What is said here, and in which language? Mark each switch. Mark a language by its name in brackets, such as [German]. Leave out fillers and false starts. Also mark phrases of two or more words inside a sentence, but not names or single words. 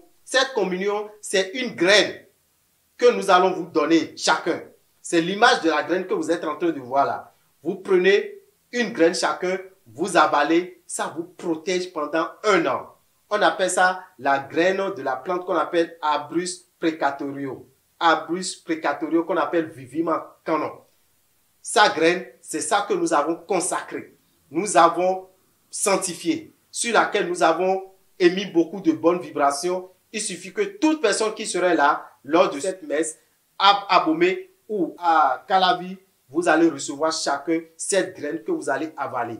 [French] Cette communion, c'est une graine que nous allons vous donner chacun. C'est l'image de la graine que vous êtes en train de voir là. Vous prenez une graine chacun, vous avalez, ça vous protège pendant 1 an. On appelle ça la graine de la plante qu'on appelle Abrus precatorio. Abrus precatorio qu'on appelle Vivima canon. Sa graine, c'est ça que nous avons consacré. Nous avons sanctifié, sur laquelle nous avons émis beaucoup de bonnes vibrations. Il suffit que toute personne qui serait là, lors de cette messe, à Abomey ou à Calavi, vous allez recevoir chacun cette graine que vous allez avaler.